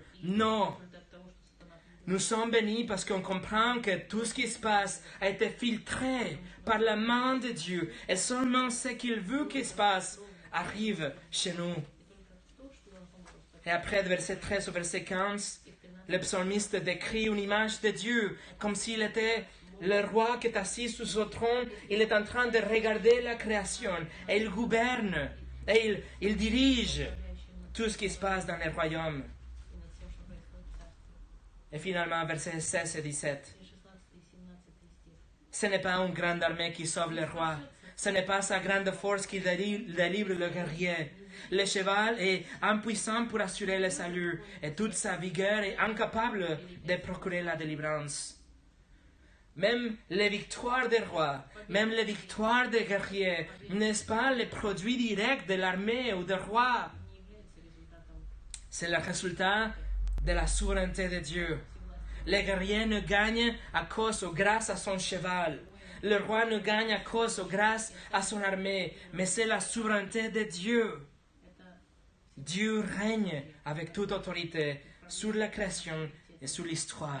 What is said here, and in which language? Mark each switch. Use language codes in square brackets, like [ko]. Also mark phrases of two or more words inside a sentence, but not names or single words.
[fr] Non. [ru] результат того, что сатана [fr] Nous sommes bénis parce qu'on comprend que tout ce qui se passe a été filtré par la main de Dieu et seulement ce qu'il veut qu'il se passe arrive chez nous. [ru] и только то, что он помог. [fr] Et après, de verset 13 au verset 15, [ru] И в 13 [fr] le psalmiste décrit une image de Dieu comme s'il était le roi qui est assis sur son trône. Il est en train de regarder la création et il gouverne et il dirige tout ce qui se passe dans les royaumes. [ru] и над всем, что происходит в царстве. [fr] Et finalement, versets 16 et 17. [ru] И 16 и 17 стих. [fr] Ce n'est pas une grande armée qui sauve le roi. Ce n'est pas sa grande force qui délivre le guerrier. Le cheval est impuissant pour assurer le salut et toute sa vigueur est incapable de procurer la délivrance. Même les victoires des rois, même les victoires des guerriers, n'est-ce pas le produit direct de l'armée ou des rois? [ru] Не является результатом [fr] C'est le résultat de la souveraineté de Dieu. Le guerrier ne gagne à cause ou grâce à son cheval. Le roi ne gagne à cause ou grâce à son armée, mais c'est la souveraineté de Dieu. Dieu règne avec toute autorité sur la création et sur l'histoire.